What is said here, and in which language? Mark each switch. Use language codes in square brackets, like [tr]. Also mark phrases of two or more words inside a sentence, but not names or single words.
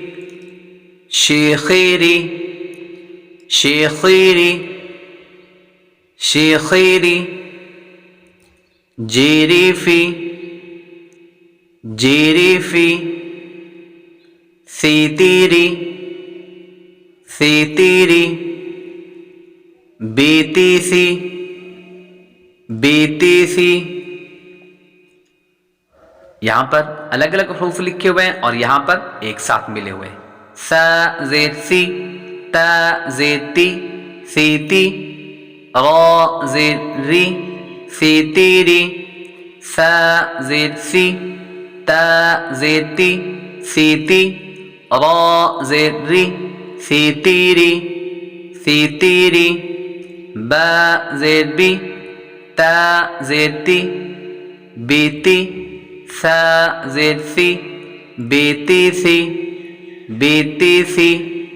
[ur] شيخيري شيخيري شيخيري جيريفي جيريفي ثيتيري ثيتيري بيتيثي बीतीसी। یہاں پر الگ الگ حروف لکھے ہوئے ہیں اور یہاں پر ایک ساتھ ملے ہوئے ہیں. سا زیر سی, تا زیر تی، سیتی، را زیر ری، سیتیری، سا زیر سی، تا زیر تی، سیتی، را زیر ری، سیتیری، سیتیری، با زیر بی، تا زیر تی, بیتی، سا زیر سی، بیتی سی، بیتی سی.